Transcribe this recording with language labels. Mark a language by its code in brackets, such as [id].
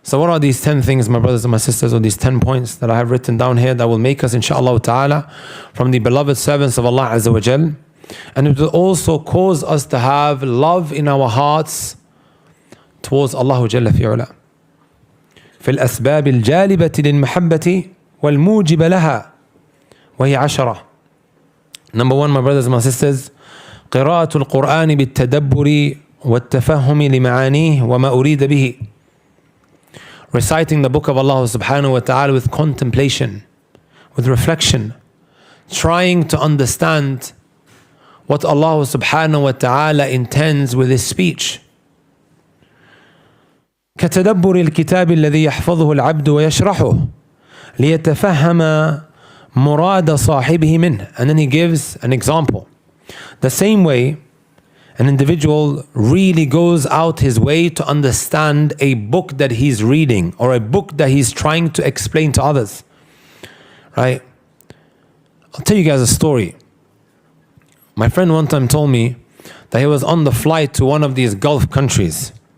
[en] So what are these 10 things, my brothers and my sisters, or these 10 points that I have written down here that will make us, inshaAllah ta'ala, from the beloved servants of Allah Azza wa Jal? And it will also cause us to have love in our hearts towards Allah Jalla fi'ala. [ar] في الأسباب الجالبة للمحبة والموجب لها وهي 10. [en] Number 1, my brothers and my sisters, [ar] قراءة القرآن بالتدبر والتفهم لمعانيه وما أريد به. [en] Reciting the book of Allah subhanahu wa ta'ala with contemplation, with reflection, trying to understand what Allah subhanahu wa ta'ala intends with His speech. [ar] كتدبر الكتاب الذي يحفظه العبد ويشرحه ليتفهم مراد صاحبه منه. [en] And then he gives an example. The same way an individual really goes out his way to understand a book that he's reading or a book that he's trying to explain to others. Right? I'll tell you guys a story. My friend one time told me that he was on the flight to one of these Gulf countries.